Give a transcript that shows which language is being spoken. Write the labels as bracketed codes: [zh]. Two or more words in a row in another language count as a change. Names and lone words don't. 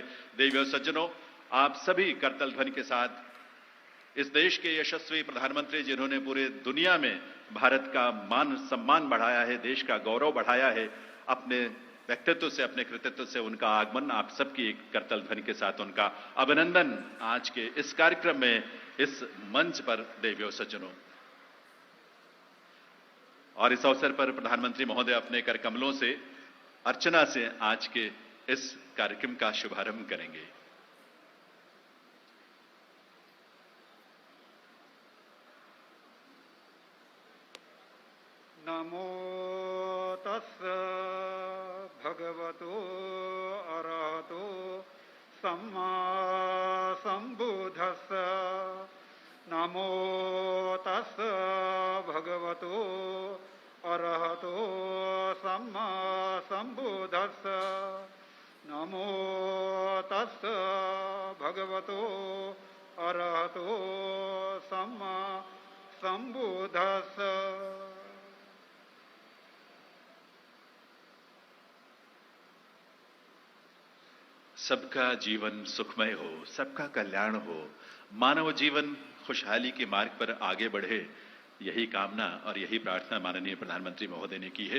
[hi] देवियों सज्जनों, आप सभी करतल ध्वनि के साथ इस देश के यशस्वी प्रधानमंत्री जिन्होंने पूरे दुनिया में भारत का मान सम्मान बढ़ाया है, देश का गौरव बढ़ाया है, अपने व्यक्तित्व से, अपने कृतित्व से उनका आगमन, आप सबकी करतल ध्वनि के साथ उनका अभिनंदन आज के इस कार्यक्रम में, इस मंच पर। देवियों सज्जनों, और इस अवसर पर प्रधानमंत्री महोदय अपने कर कमलों से अर्चना से आज के इस कार्यक्रम का शुभारंभ करेंगे। [pi] नमो तस्स भगवतो अरहतो सम्मा सम्बुद्धस्स। नमो तस्स भगवतो अरहतो सम्मा सम्बुद्धस्स। नमो तस्स भगवतो अरहतो सम्मा सम्बुद्धस्स। [hi] सबका जीवन सुखमय हो, सबका कल्याण हो, मानव जीवन खुशहाली के मार्ग पर आगे बढ़े, यही कामना और यही प्रार्थना माननीय प्रधानमंत्री महोदय ने की है।